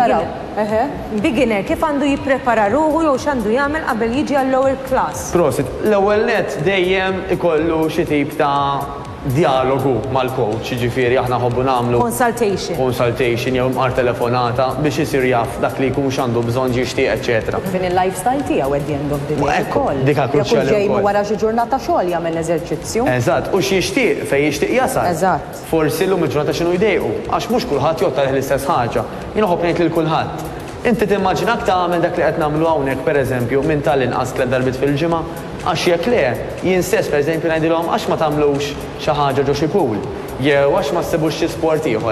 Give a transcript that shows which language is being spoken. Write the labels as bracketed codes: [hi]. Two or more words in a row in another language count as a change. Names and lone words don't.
[mt] Beginner, kif għandu jipprepara ruħu jew x'għandu jagħmel qabel jiġi għall- [en] lower class? [mt] Prosit, l-ewwel net dejjem ikollu xi tip ta' dialogu mal-coach, ġifieri aħna ħobbu nagħmlu consultation jew mqar telefonata biex isir jaf dak li jkun x'għandu bżonn jixtieq, eċetera. Fin il-lifestyle tiegħu [en] at the end of the day [mt] ukoll. Dik kruċjali ġej wara xi ġurnata xogħol jagħmel eżerċizzju. Eżatt, u x'jixtieq fejn jixtieq jasal. Eżatt. Forsi llum il-ġurnata x'inhu jdejqu, għax mhux kulħadd jottar l-istess ħaġa. Jien ħobb ngħid lil kulħadd. Inti timmaġinak tagħmel dak li qed nagħmlu hawnhekk pereżempju minn tal-inqas 3 darbit fil-ġimgħa, għax jekk le, jien stess pereżempju ngħidilhom għax ma tagħmlux xi ħaġa ġo xi pool, jew għax ma ssibux xi sport ieħor.